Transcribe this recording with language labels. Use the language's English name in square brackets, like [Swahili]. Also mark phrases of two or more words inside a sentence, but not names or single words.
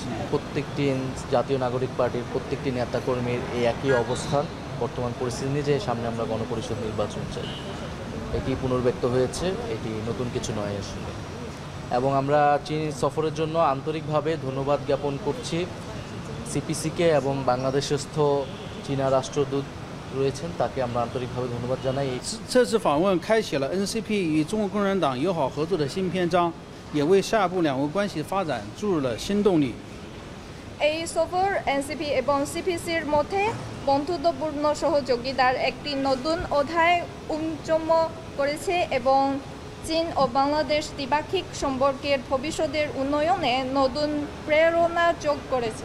[Bangla] প্রত্যেকটি জাতীয় নাগরিক পার্টির প্রত্যেকটি নেতাকর্মীর এই একই অবস্থান, বর্তমান পরিস্থিতি নিয়ে যে সামনে আমরা গণপরিষদ নির্বাচন চাই, এটি পুনর্ব্যক্ত হয়েছে, এটি নতুন কিছু নয় আসলে। এবং আমরা চীন সফরের জন্য আন্তরিকভাবে ধন্যবাদ জ্ঞাপন করছি সিপিসিকে এবং বাংলাদেশস্থ চীনা রাষ্ট্রদূত রয়েছেন তাকে আমরা আন্তরিকভাবে ধন্যবাদ জানাই। [Chinese] 这次访问开启了 NCP 与中国共产党友好合作的新篇章，也为下一步两国关系发展注入了新动力。 [Bangla] এই সফর এনসিপি এবং সিপিসির মধ্যে বন্ধুত্বপূর্ণ সহযোগিতার একটি নতুন অধ্যায় উন্মোচন করেছে এবং চীন ও বাংলাদেশ দ্বিপাক্ষিক সম্পর্কের ভবিষ্যতের উন্নয়নে নতুন প্রেরণা যোগ করেছে।